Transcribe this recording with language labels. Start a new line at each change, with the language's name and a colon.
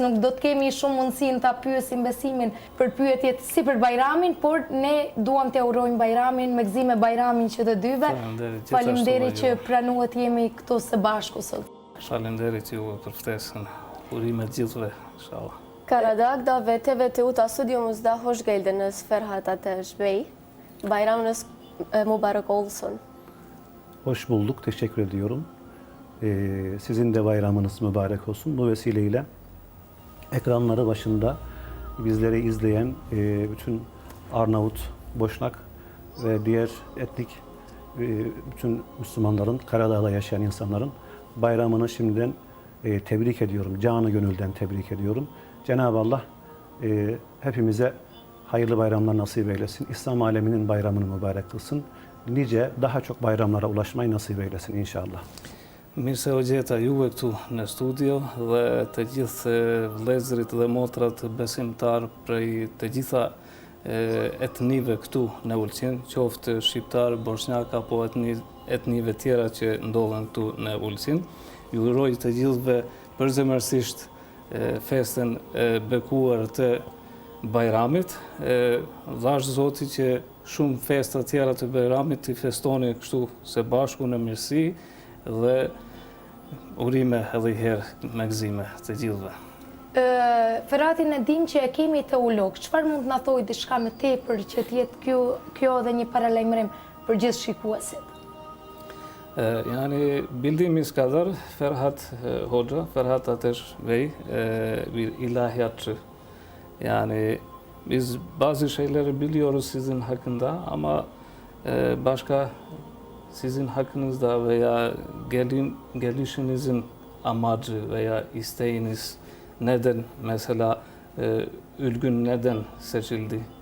Albanian: Nuk do të kemi shumë mundësinë ta pyesim Besimin për pyetjet si për Bajramin, por ne duam t'ia urojmë Bajramin me gëzime Bajramin që të dyve. Faleminderit që pranuat jemi këtu së bashku sot. Faleminderit juve për ftesën. Urime gjithëve, inshallah.
Turkish: Karadağ'da ve TVTÜ'da stüdyomuzda hoş geldiniz Ferhat Ateş Bey. Bayramınız mübarek olsun. Hoş bulduk, teşekkür ediyorum. Sizin de bayramınız mübarek olsun. Bu vesileyle ekranları başında bizleri izleyen bütün Arnavut, Boşnak ve diğer etnik bütün Müslümanların, Karadağ'da yaşayan insanların bayramını şimdiden tebrik ediyorum. Canı gönülden tebrik ediyorum. Cenab-ı Allah hepimize hayırlı bayramlar nasip eylesin. İslam aleminin bayramını mübarek kılsın. Nice daha çok bayramlara ulaşmayı nasip eylesin inşallah.
Albanian: Mirë se u gjeta juve këtu në studio dhe të gjithë vëllezërit dhe motrat besimtar prej të gjitha etnive këtu në Ulqin, qoftë shqiptar, bosnjak apo etnive tjera që ndodhen këtu në Ulqin. Ju uroj të gjithëve përzemërsisht festën e bekuar të Bajramit. Dhash Zoti që shumë festa tjera të Bajramit të festoni kështu së bashku në mirësi dhe urime edhe herë me gëzime të gjithëve. Ferhatin e dim që e kemi teolog, çfarë mund na thojë diçka më tepër që të jetë kjo edhe një paralajmërim për gjithë shikuesit?
Turkish: Yani bildiğimiz kadar Ferhat Hoca, Ferhat Ateş Bey bir ilahiyatçı. Yani biz bazı şeyleri biliyoruz sizin hakkında ama başka sizin hakkınızda veya gelişinizin amacı veya isteğiniz neden mesela Ülgün neden seçildi?